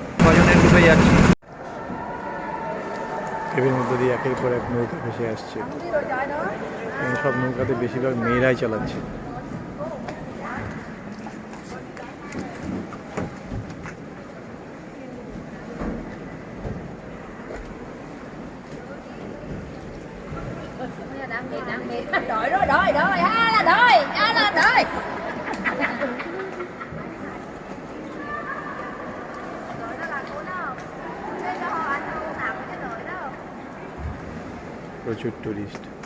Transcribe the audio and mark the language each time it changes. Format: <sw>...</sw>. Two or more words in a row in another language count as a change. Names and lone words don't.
<bn>কজনের গ্রুপে যাচ্ছি? কেবের মধ্যে দিয়ে একের পর এক নৌকা ভেসে আসছে। এবং সব নৌকাতে বেশিরভাগ মেয়েরাই চালাচ্ছে।</bn> <vi>Đợi đó, đợi, đợi, là đợi, là đợi.</vi> <bn>প্রচুর টুরিস্ট।</bn>